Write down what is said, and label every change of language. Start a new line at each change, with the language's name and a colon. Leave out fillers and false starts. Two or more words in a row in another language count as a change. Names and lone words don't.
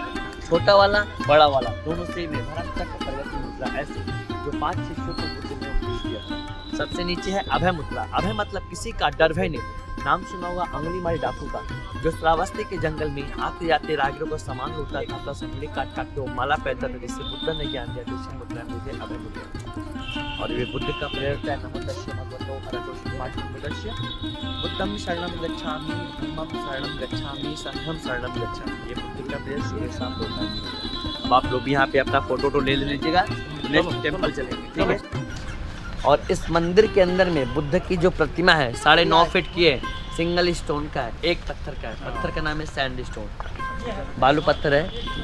Hindi: छोटा वाला बड़ा वाला दोनों सेम है, धर्म चक्र प्रगति मुद्रा, ऐसे जो 5 शिष्यों को बुद्ध ने उपदेश दिया। सबसे नीचे है अभय मुद्रा। अभय मतलब किसी का डर भय नहीं। नाम सुना होगा अंगुलीमाल डाकू का, जो श्रावस्ती के जंगल में आते जाते राहगीरों को सामान लूटता था, तो उंगली काट काट के वो माला पहनता था, जिससे बुद्ध ने ज्ञान दिया। तो इसी मुद्रा में मुझे अभय मुद्रा। और ये बुद्ध का प्रेरक है,
Pali: नमो तस्य भगवतो अरहतो सम्मा बुद्धं शरणं गच्छामि, धम्मं शरणं गच्छामि, संघं शरणं गच्छामि।
Hindi: ये बुद्ध का प्रेरक ये साफ होता है। अब आप लोग भी यहाँ पे अपना फोटो ले लीजिएगा,
English: next temple
Hindi: चलेंगे, ठीक है। और इस मंदिर के अंदर में बुद्ध की जो प्रतिमा है 9.5 फीट की है,
English: single stone
Hindi: का है, एक पत्थर का है। पत्थर का नाम है
English: sand stone,
Hindi: बालू पत्थर है।